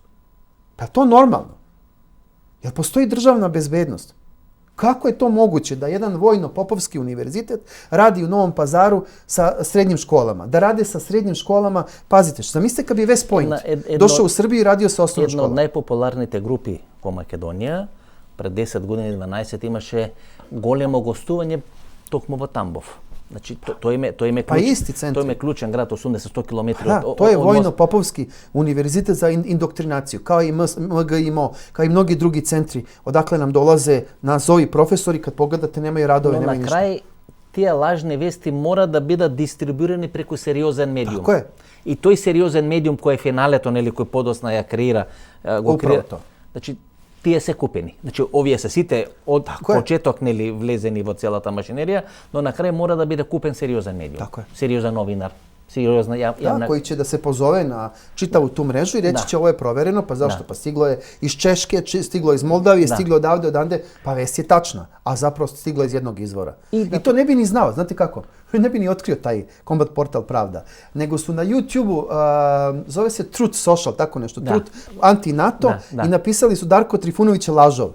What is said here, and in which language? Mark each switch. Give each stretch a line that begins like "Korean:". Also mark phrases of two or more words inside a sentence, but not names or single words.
Serbian: Pa to normalno. Jer postoji državna bezbednost. Kako je to moguće da jedan vojno-popovski univerzitet radi u Novom Pazaru sa srednjim školama? Da rade sa srednjim školama, pazite, zamislite kad bi West Point došao u Srbiju i radio sa osnovnom školom. Jedna od
Macedonian: najpopularните групи во Македонија, пред 10 години, 12, имаше големо гостување токму во Тамбов. Значи, тој е клучен град, 80-100 км.
Serbian: Da, to je vojno-popovski univerzitet za indoktrinaciju, kao i MGIMO, kao i mnogi drugi centri, odakle nam dolaze nazovi profesori, kad pogledate nemaju radove, nemaju ništa.
Macedonian: Но на крај, тие лажни вести мора да бидат дистрибуирани преку сериозен медиум. Тако е. И тој сериозен медиум кој е финалето, нели, кој подосна ја креира, го креира.
Serbian: To.
Macedonian: Значи, тие се купени. Значи, овие се сите од почеток нели влезени во целата машинерија, но на крај мора да биде купен сериозен медиум. Така е. Сериозен новинар. Сериозна јавна...
Serbian: Koji će da se pozove na čitavu tu mrežu i reći će ovo je provereno, pa zašto? Pa stiglo je iz Češke, stiglo je iz Moldavije, stiglo je odavde, pa vest je tačna, a zapravo stiglo je iz jednog izvora. I to ne bi ni znao, znate kako? Ne bi ni otkrio taj Kombat portal Pravda. Nego su na YouTube-u, zove se Truth Social, tako nešto, Truth Anti-NATO, i napisali su Darko Trifunović je lažov.